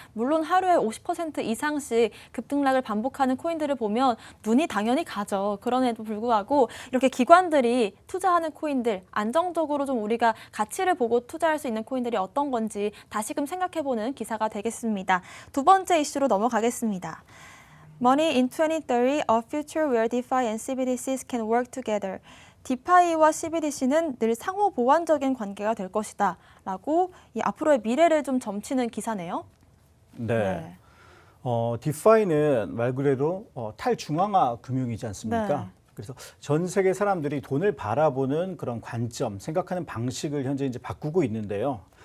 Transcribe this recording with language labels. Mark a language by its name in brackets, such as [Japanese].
[Korean] 물론 하루에 50% 이상씩 급등락을 반복하는 코인들을 보면 눈이 당연히 가죠. 그럼에도 불구하고 이렇게 기관들이 투자하는 코인들, 안정적으로 좀 우리가 가치를 보고 투자할 수 있는 코인들이 어떤 건지 다시금 생각해보는 기사가 되겠습니다. 두 번째 이슈로 넘어가겠습니다. [English] Money in 2030, a future where DeFi and CBDCs can work together. [Korean] 디파이와 CBDC는 늘 상호 보완적인 관계가 될 것이다 라고 이 앞으로의 미래를 좀 점치는 기사네요. 네. 디파이는 말 그대로 탈중앙화 금융이지 않습니까? 네. 그래서 전 세계 사람들이 돈을 바라보는 그런 관점, 생각하는 방식을 현재 이제 바꾸고 있는데요.